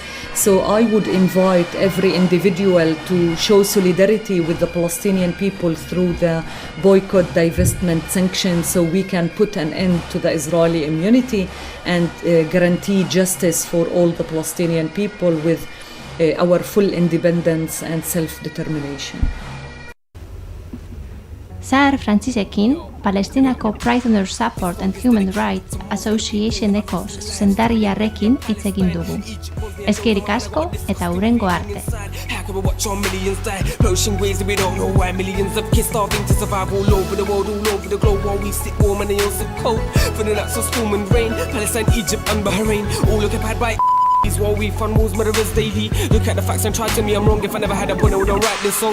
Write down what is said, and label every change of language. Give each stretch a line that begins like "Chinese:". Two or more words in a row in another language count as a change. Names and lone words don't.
English: So I would invite every individual to show solidarity with the Palestinian people through the boycott, divestment, sanctions, so we can put an end to the Israeli immunity and guarantee justice for all the Palestinian people with our full independence and self-determination.
Basque: Sahar Francisekin, Palestinako Prisoner Support and Human Rights Associationeko zuzendariarekin hitz egin dugu. Eskerrik asko eta hurrengo arte.
English: How can we watch our millions die? Perishing ways that we don't know why. Millions of kids starving to survive all over the world, all over the globe. While we sit warm and they all sit cold. Feeling like some storm and rain. Palestine, Egypt and Bahrain, all occupied by while we fund wars, murderers daily. Look at the facts and try to tell me I'm wrong. If I never had a point, I wouldn't write this song.